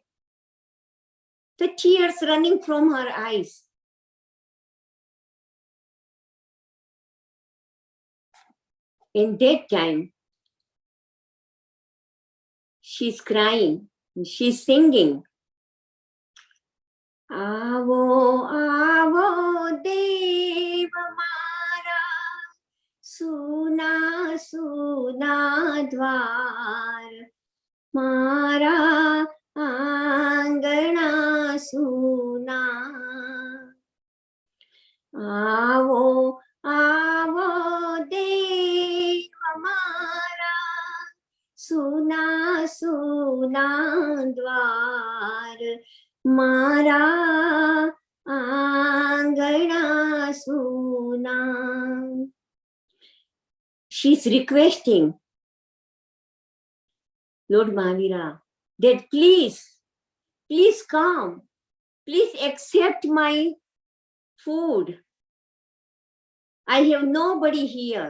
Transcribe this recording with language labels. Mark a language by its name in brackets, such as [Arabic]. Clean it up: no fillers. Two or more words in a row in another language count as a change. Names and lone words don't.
[English] The tears running from her eyes. In that time, she's crying, and she's singing. [Gujarati] આવો, આવો, દેવ મારા, સૂના, સૂના, દ્વાર, મારા, આંગણા, સૂના. આવો, આવો, દેવ મારા, સૂના સૂના દ્વાર મારા આંગણા સૂના. [English] She's requesting Lord Mahavira that please come, please accept my food. I have nobody here.